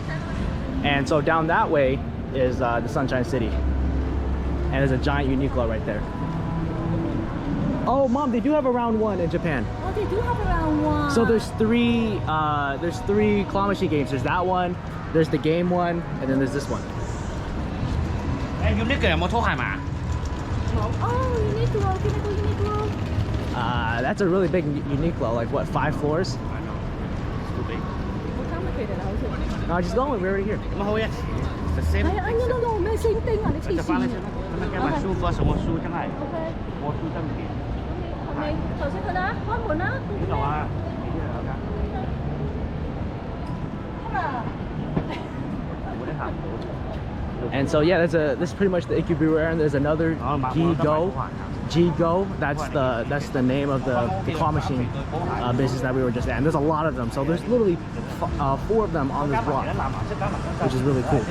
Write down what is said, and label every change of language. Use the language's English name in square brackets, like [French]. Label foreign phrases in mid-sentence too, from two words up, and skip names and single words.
[English] And so down that way is the Sunshine City. And there's a giant Uniqlo right there. Oh, Mom, they do have a round 1 in Japan. Oh, they do have a round 1. So there's three claw machine games. There's that one, there's the game one, and then there's this one. [Cantonese] Uniqlo 有冇拖鞋嘛？ [English] Oh, Uniqlo, can I go Uniqlo? That's a really big Uniqlo, like what, 5 floors? I know. It's too big. [Cantonese] 好 complicated 啊，好似。 [English] No, just go in, we're already here. [Cantonese] 咁好嘅 ， [English] the same。 [Cantonese] 係啊，no，咩星丁啊？你黐線嘅。咁樣加埋 shoe 嗰什麼 shoe 真係， OK，我 shoe 真唔掂。係咪頭先佢啦？開門啦。呢度啊，呢度有㗎。 [English] And so yeah, this is pretty much the Ikebukuro Area. And there's another G-Go. That's the name of the claw machine business that we were just at. And there's a lot of them. So there's literally 4 of them on this block, which is really cool.